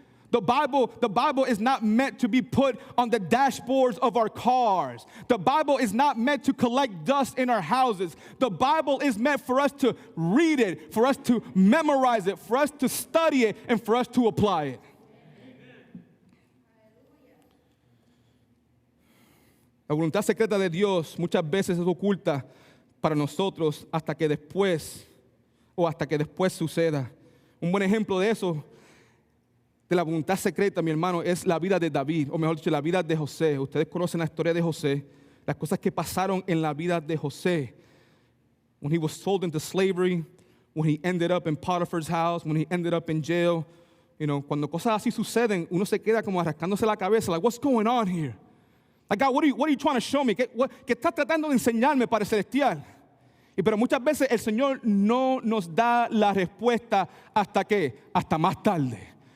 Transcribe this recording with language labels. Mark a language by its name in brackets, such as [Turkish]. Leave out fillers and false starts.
[English] The Bible is not meant to be put on the dashboards of our cars. The Bible is not meant to collect dust in our houses. The Bible is meant for us to read it, for us to memorize it, for us to study it, and for us to apply it. [Spanish] La voluntad secreta de Dios muchas veces es oculta para nosotros hasta que después suceda. Un buen ejemplo de eso, de la voluntad secreta, mi hermano, es la vida de David, o mejor dicho, la vida de José. Ustedes conocen la historia de José, las cosas que pasaron en la vida de José. [English] When he was sold into slavery, when he ended up in Potiphar's house, when he ended up in jail. [Spanish] Cuando cosas así suceden, uno se queda como arrascándose la cabeza, [English] like, what's going on here? Like, God, what are you trying to show me? [Spanish] ¿Qué estás tratando de enseñarme, Padre Celestial? Pero muchas veces el Señor no nos da la respuesta hasta más tarde.